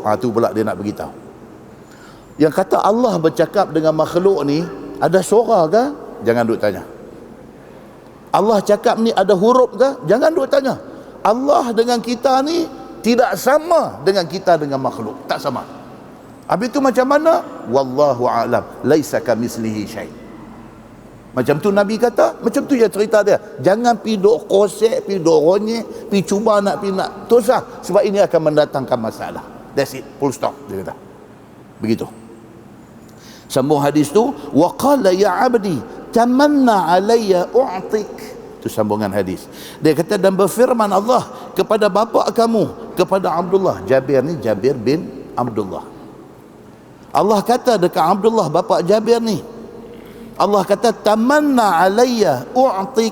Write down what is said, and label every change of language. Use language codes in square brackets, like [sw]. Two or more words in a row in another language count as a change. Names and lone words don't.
[ms] Tu pula dia nak beritahu. Yang kata Allah bercakap dengan makhluk ni ada suara ke? Jangan duk tanya. Allah cakap ni ada huruf ke? Jangan duk tanya. Allah dengan kita ni tidak sama dengan kita dengan makhluk. Tak sama. Habis tu macam mana? [ar] والله أعلم. ليس كمثله شيء'. [ms] Macam tu Nabi kata, macam tu je cerita dia. Jangan pi duk kosek, pi duk ronyek, pi cuba nak tu sah, sebab ini akan mendatangkan masalah. [en] That's it, full stop, [ms] dia kata. Begitu. Sambung hadis tu, [ar] وقال يا عبدي تمن علي أعطك. [ms] Tu sambungan hadis. Dia kata dan berfirman Allah kepada bapa kamu, kepada Abdullah. Jabir ni Jabir bin Abdullah. Allah kata dekat Abdullah bapa Jabir ni, Allah kata [ar] تمن علي أعطك.